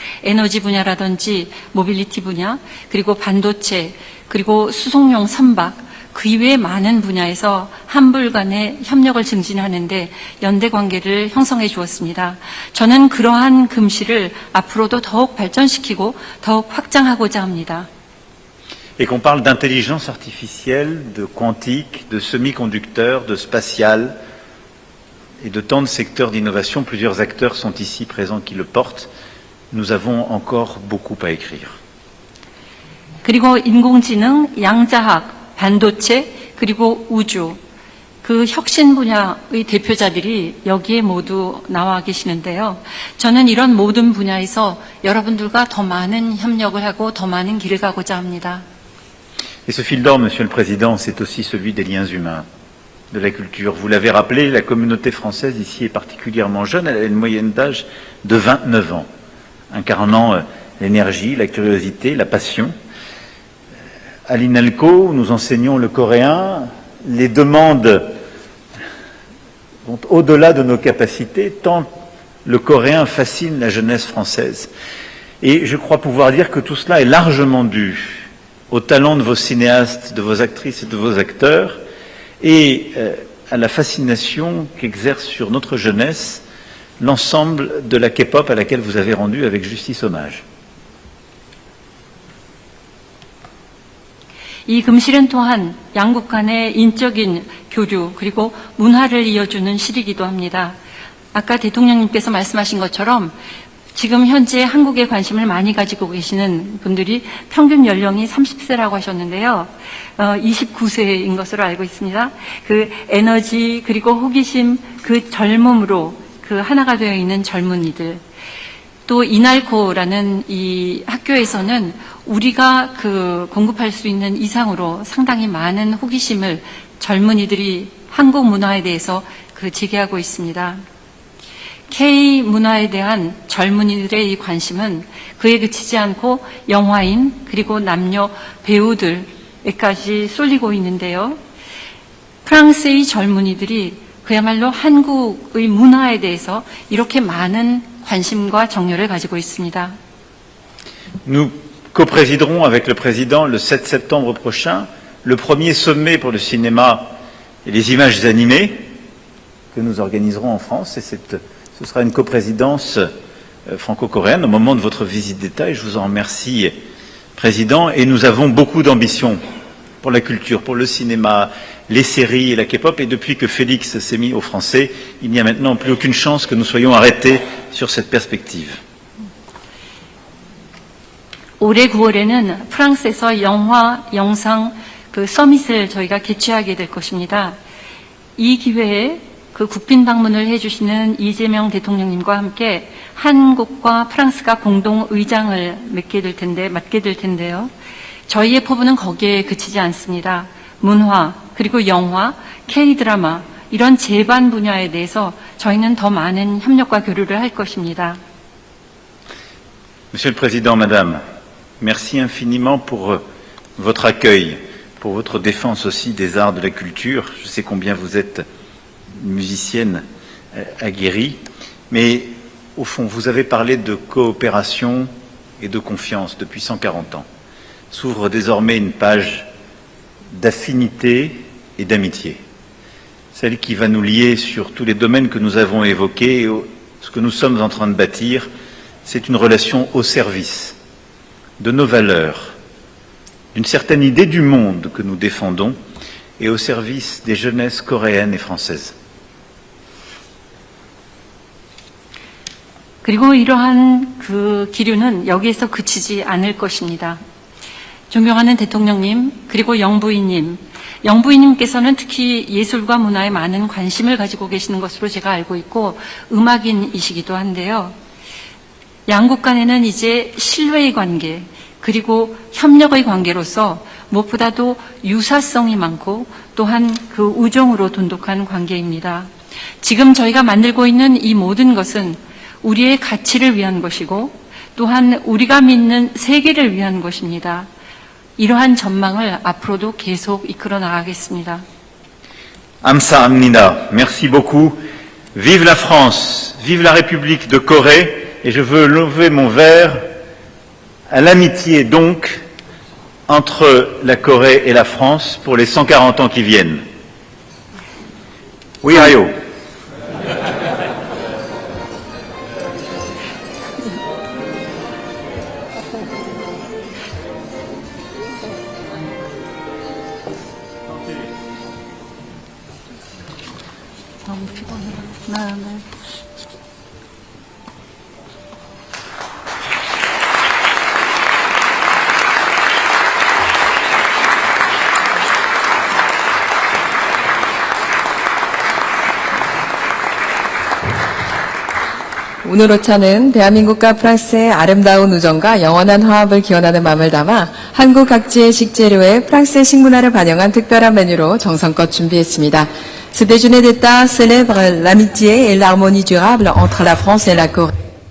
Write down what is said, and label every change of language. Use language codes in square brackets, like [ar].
[ko] 에너지 분야라든지 모빌리티 분야, 그리고 반도체, 그리고 수송용 선박, 그 이외의 많은 분야에서 한불 간의 협력을 증진하는 데 연대 관계를 형성해 주었습니다. 저는 그러한 금실을 앞으로도 더욱 발전시키고 더욱 확장하고자 합니다. [fr] Et qu'on parle d'intelligence artificielle, de quantique, de semi-conducteurs, de spatial et de tant de secteurs d'innovation, plusieurs acteurs sont ici présents qui le portent. Nous avons encore beaucoup à écrire. [ko] 그리고 인공지능, 양자학, 반도체, 그리고 우주, 그 혁신 분야의 대표자들이 여기에 모두 나와 계시는데요. 저는 이런 모든 분야에서 여러분들과 더 많은 협력을 하고 더 많은 길을 가고자 합니다. [fr] Et ce fil d'or, Monsieur le Président, c'est aussi celui des liens humains, de la culture. Vous l'avez rappelé, la communauté française ici est particulièrement jeune. Elle a une moyenne d'âge de 29 ans, incarnant l'énergie, la curiosité, la passion. À l'INALCO, où nous enseignons le coréen, les demandes vont au-delà de nos capacités, tant le coréen fascine la jeunesse française. Et je crois pouvoir dire que tout cela est largement dû au talent de vos cinéastes, de vos actrices et de vos acteurs, et à la fascination qu'exerce sur notre jeunesse l'ensemble de la K-pop à laquelle vous avez rendu avec justice hommage. [ko] 이 금실은 또한 양국 간의 인적인 교류 그리고 문화를 이어주는 실이기도 합니다. 아까 대통령님께서 말씀하신 것처럼 지금 현재 한국에 관심을 많이 가지고 계시는 분들이 평균 연령이 30세라고 하셨는데요. 29세인 것으로 알고 있습니다. 그 에너지 그리고 호기심 그 젊음으로 그 하나가 되어 있는 젊은이들. 또 이날코라는 이 학교에서는 우리가 그 공급할 수 있는 이상으로 상당히 많은 호기심을 젊은이들이 한국 문화에 대해서 그 제기하고 있습니다. K 문화에 대한 젊은이들의 이 관심은 그에 그치지 않고 영화인 그리고 남녀 배우들에까지 쏠리고 있는데요. 프랑스의 젊은이들이 그야말로 한국의 문화에 대해서 이렇게 많은 관심과 정열을 가지고 있습니다. [fr] Nous coprésiderons avec le Président le 7 septembre prochain le premier sommet pour le cinéma et les images animées que nous organiserons en France. Et ce sera une coprésidence franco-coréenne au moment de votre visite d'État et je vous en remercie, Président. Et nous avons beaucoup d'ambition pour la culture, pour le cinéma, les séries et la K-pop. Et depuis que Félix s'est mis au français, il n'y a maintenant plus aucune chance que nous soyons arrêtés sur cette perspective. [ko] 올해 9월에는 프랑스에서 영화, 영상 그 서밋을 저희가 개최하게 될 것입니다. 이 기회에 그 국빈 방문을 해주시는 이재명 대통령님과 함께 한국과 프랑스가 공동 의장을 맡게 될 텐데요. 저희의 포부는 거기에 그치지 않습니다. 문화, 그리고 영화, K-드라마 이런 제반 분야에 대해서 저희는 더 많은 협력과 교류를 할 것입니다. [fr] Monsieur le Président, Madame, merci infiniment pour votre accueil, pour votre défense aussi des arts de la culture. Je sais combien vous êtes une musicienne aguerrie, mais au fond, vous avez parlé de coopération et de confiance depuis 140 ans. S'ouvre désormais une page d'affinité et d'amitié, celle qui va nous lier sur tous les domaines que nous avons évoqués. Et ce que nous sommes en train de bâtir, c'est une relation au service de nos valeurs, d'une certaine idée du monde que nous défendons et au service des jeunesses coréennes et françaises. [ko] 그리고 이러한 그 기류는 여기에서 그치지 않을 것입니다. 존경하는 대통령님, 그리고 영부인님께서는 특히 예술과 문화에 많은 관심을 가지고 계시는 것으로 제가 알고 있고 음악인이시기도 한데요. 양국 간에는 이제 신뢰의 관계, 그리고 협력의 관계로서 무엇보다도 유사성이 많고 또한 그 우정으로 돈독한 관계입니다. 지금 저희가 만들고 있는 이 모든 것은 우리의 가치를 위한 것이고 또한 우리가 믿는 세계를 위한 것입니다. 이러한 전망을 앞으로도 계속 이끌어 나가겠습니다. 감사합니다. [fr] Merci beaucoup. Vive la France, vive la République de Corée, et je veux lever mon verre à l'amitié donc entre la Corée et la France pour les 140 ans qui viennent. Oui, Ayo. [ko] 오늘 오차는 대한민국과 프랑스의 아름다운 우정과 영원한 화합을 기원하는 마음을 담아 한국 각지의 식재료에 프랑스의 식문화를 반영한 특별한 메뉴로 정성껏 준비했습니다. [fr] Ce déjeuner d'État célèbre l'amitié et l'harmonie durable entre la France et la Corée.